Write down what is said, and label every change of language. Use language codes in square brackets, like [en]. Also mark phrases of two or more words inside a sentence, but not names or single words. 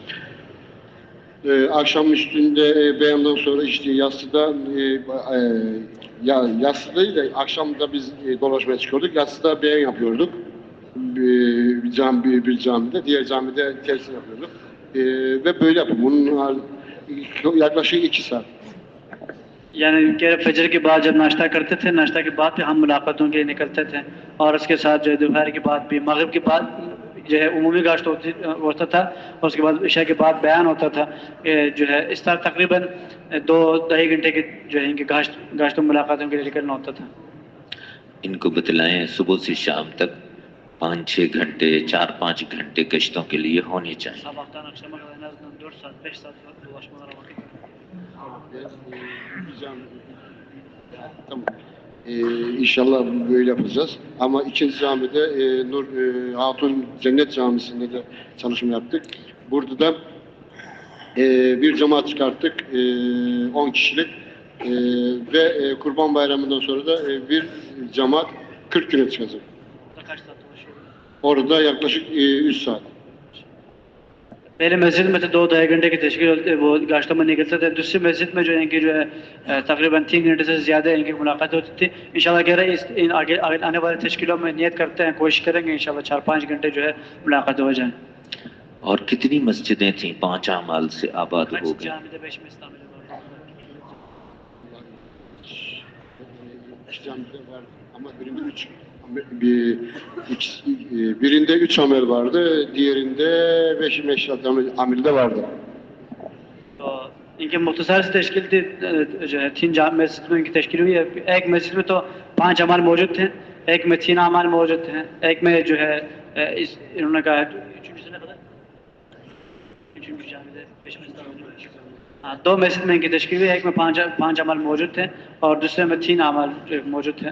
[tr] Akşam üstünde beyandan sonra işte yassıda yassıdaydı da akşamda biz dolaşmaya çıkıyorduk. Yassıda beyan yapıyorduk. Bir camide, diğer camide telsin yapıyorduk. Ve böyle yapıyorduk. Bunun yaklaşık 2 saat. [ur] یعنی کہ فجر کے بعد جب ناشتہ کرتے تھے، ناشتہ کے بعد پھر ہم ملاقاتوں کے لیے نکلتے تھے، اور اس کے ساتھ جو ہے دوپہر کے بعد بھی، مغرب کے بعد جو ہے عمومی گاشت ہوتا تھا، اور اس کے بعد عشاء کے بعد بیان ہوتا تھا، جو ہے اس طرح تقریباً 2-2.5 گھنٹے کے جو ہے ان کے گاشت و ملاقاتوں کے لیے نکلنا ہوتا تھا. ان کو بتلائیں صبح سے شام تک 5-6 گھنٹے 4-5 گھنٹے گشتوں کے لیے hoنے چاہیے. [tr] Sabahtan akşama kadar en azından 4 saat 5 saat dolaşmalara vakit. Tamam. İnşallah böyle yapacağız. Ama ikinci camide Nur Hatun Cennet Camisi'nde de çalışma yaptık. Burada da bir cemaat çıkarttık 10 kişilik ve Kurban Bayramı'ndan sonra da bir cemaat 40 güne çıkacak. Kaç saat dolaşıyor? Orada yaklaşık 3 saat. [ur] پہلے مسجد میں تو 2-2.5 گھنٹے کی تشکیل وہ گاشتوں میں نکلتے تھے. دوسری مسجد میں جو ہے ان کی جو ہے تقریباً 3 گھنٹے سے زیادہ ان کی ملاقات ہوتی تھی. انشاءاللہ کہہ رہے ہیں آگے آنے والے تشکیلوں میں نیت کرتے ہیں، کوشش کریں گے انشاءاللہ 4-5 گھنٹے جو ہے ملاقات ہو جائیں. اور کتنی مسجدیں تھیں 5 اعمال سے آباد ہو گئی؟ [tr] Birinde 3 amel vardı, diğerinde 5 amel de vardı. [ur] تو ان کی مختصر سے تشکیل تھی جو ہے 3 مسجد میں ان کی تشکیل ہوئی ہے. ایک مسجد میں تو 5 اعمال موجود تھے، ایک میں 3 اعمال موجود تھے، ایک میں جو ہے انہوں نے کہا ہاں 2 مسجد میں ان کی تشکیل ہوئی، ایک میں 5 اعمال موجود تھے اور دوسرے میں 3 اعمال موجود تھے.